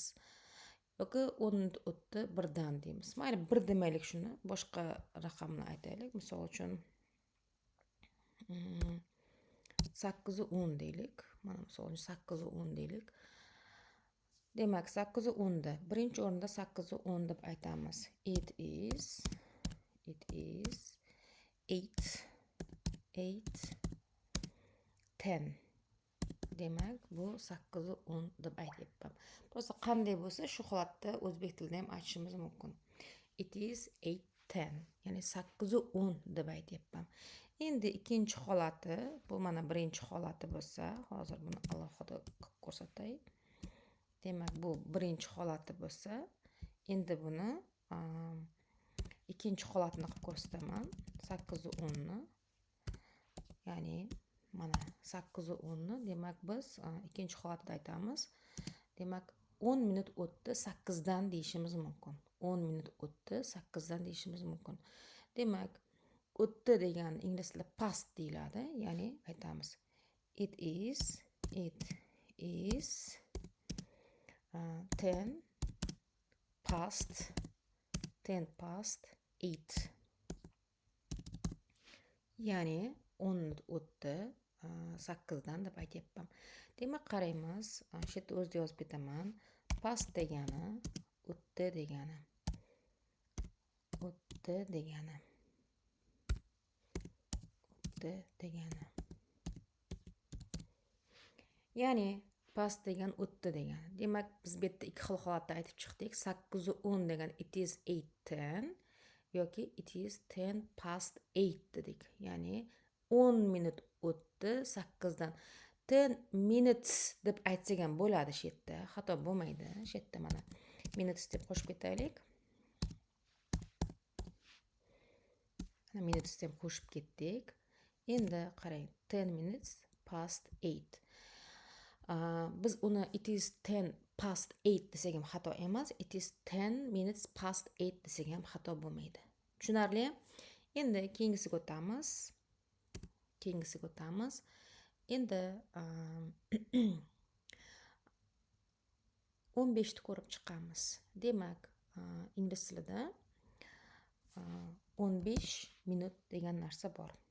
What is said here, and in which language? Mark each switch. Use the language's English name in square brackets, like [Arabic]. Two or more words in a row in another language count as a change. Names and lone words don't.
[Uzbek] Yoki 10 minut o'tdi, birdan deymiz. Mayli, 1 demaylik shuni, boshqa raqamni aytaylik. Misol uchun 8:10 deylik. Mana misol uchun 8:10 deylik. Demak, 8:10 da birinchi o'rinda 8:10 deb aytamiz. [English] It is 8:10. [Uzbek] Demak, bu 8:10 deb aytyapman. Bo'lsa qanday bo'lsa, shu holatda o'zbek tilida ham aytishimiz mumkin. [English] It is 8:10, [Uzbek] ya'ni 8:10 deb aytyapman. Endi ikkinchi holati, bu mana birinchi holati bo'lsa, hozir buni alohida qilib ko'rsatay. Demak, bu birinchi holati bo'lsa, endi buni ikkinchi holatini qilib ko'rsataman. 8:10 ni, ya'ni mana 8:10 ni, demak biz ikkinchi holatda aytamiz. Demak, 10 minut o'tdi 8 dan deyishimiz mumkin. 10 minut o'tdi 8 dan deyishimiz mumkin. Demak, o'tdi degan ingliz tilida past deyiladi, ya'ni aytamiz [English] it is 10 past 8. [Uzbek] Ya'ni 10 minut o'tdi 8 dan deb aytyapman. Demak, qaraymiz, shu yerda o'zida yozib ketaman. Past degani o'tdi degani. O'tdi degani. O'tdi degani. Ya'ni past degan o'tdi degani. Demak, biz bu yerda ikki xil holatda aytib chiqdik. 8:10 degan [English] it is 8:10 [Uzbek] yoki [English] it is 10 past 8 [Uzbek] dedik. Ya'ni 10 minut o'tdi 8 dan. 10 minutes deb aytsak ham bo'ladi shu yerda. Xato bo'lmaydi. Shu yerda mana minutes deb qo'shib ketaylik. Mana minutes deb qo'shib ketdik. Endi qarang, [English] 10 minutes past 8. [Uzbek] Biz uni [English] it is 10 past 8 [Uzbek] desak ham xato emas, [English] it is 10 minutes past 8 [Uzbek] desak ham xato bo'lmaydi. Tushunarli? Endi keyingisiga o'tamiz. Endi 15 ni ko'rib chiqamiz. Demak, ingliz tilida 15 minut degan narsa bor.